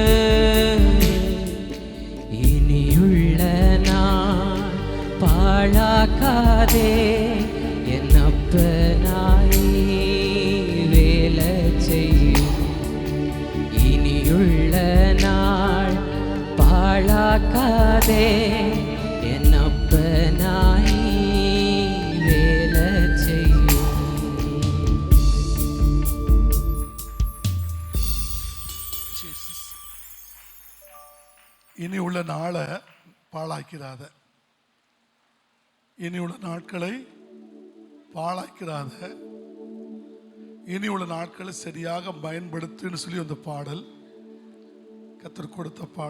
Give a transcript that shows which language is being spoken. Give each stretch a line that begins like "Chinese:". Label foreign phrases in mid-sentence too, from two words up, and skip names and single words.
Malayalam: ഇനിയുള്ള നാൾ പാഴാക്കാതെ എന്നപ്പനായി വേല ചെയ്യും. ഇനിയുള്ള നാൾ പാഴാക്കാതെ എന്നപ്പനായി വേല ചെയ്യും.
Tamil: இனியுள்ள நாளை பாழாக்கிறாத, இனியுள்ள நாட்களை பாழாக்கிறாத, இனியுள்ள நாட்களை சரியாக பயன்படுத்துன்னு சொல்லி அந்த பாடல் கத்தர் கொடுத்த பாடல்.